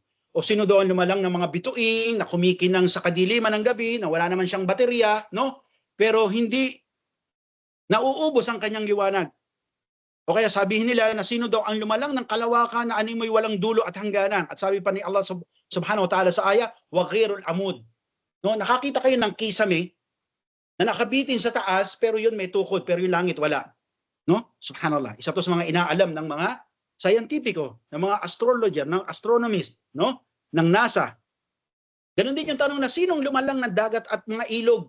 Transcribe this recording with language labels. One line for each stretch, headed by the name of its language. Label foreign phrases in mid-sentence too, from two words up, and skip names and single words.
Filipino: O sino doon lumalang ng mga bituin na kumikinang sa kadiliman ng gabi, na wala naman siyang baterya, no? Pero hindi nauubos ang kanyang liwanag. O kaya sabihin nila na sino daw ang lumalang ng kalawakan na animoy walang dulo at hangganan. At sabi pa ni Allah subhanahu wa ta'ala sa aya,
Arabic: وغير عمد.
Filipino: No? Nakakita kayo ng kisame na nakabitin sa taas, pero yun may tukod, pero yung langit wala. No? Subhanallah. Isa to sa mga inaalam ng mga scientifico, ng mga astrologer, ng astronomist, no? Ng NASA. Ganun din yung tanong na sinong lumalang ng dagat at mga ilog?